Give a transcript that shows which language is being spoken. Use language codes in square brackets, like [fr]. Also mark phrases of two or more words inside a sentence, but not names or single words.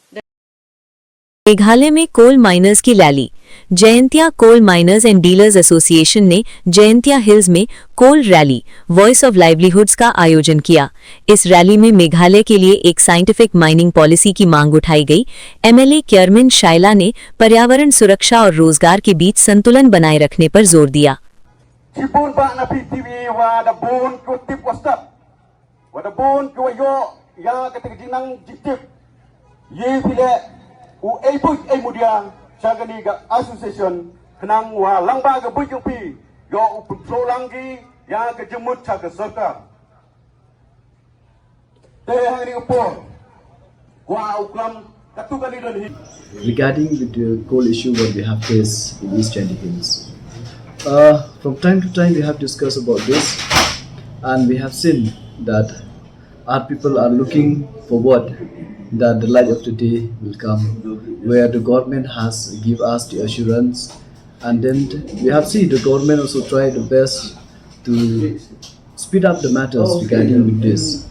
[hi] मेघालय में [en] coal miners [hi] की रैली। जयंतिया कोल माइनर्स एंड डीलर्स एसोसिएशन ने जयंतिया हिल्स में [en] coal rally [hi] वॉइस ऑफ लाइवलीहुड्स का आयोजन किया। इस रैली में मेघालय के लिए एक [en] scientific mining policy [hi] की मांग उठाई गई। एमएलए क्यरमिन शाइला ने पर्यावरण सुरक्षा और रोजगार के बीच संतुलन बनाए रखने पर जोर दिया। [grt] Association kenang wa langba ga bujung pi yo control langgi ya ga jemut cha ga sarkar te hang ni po wa ukram katu kali dan [en] regarding the coal issue what we have faced in East Chandy Hills. From time to time we have discussed about this and we have seen that our people are looking forward that the light of the day will come where the government has give us the assurance, and then we have seen the government also try the best to speed up the matters regarding with this.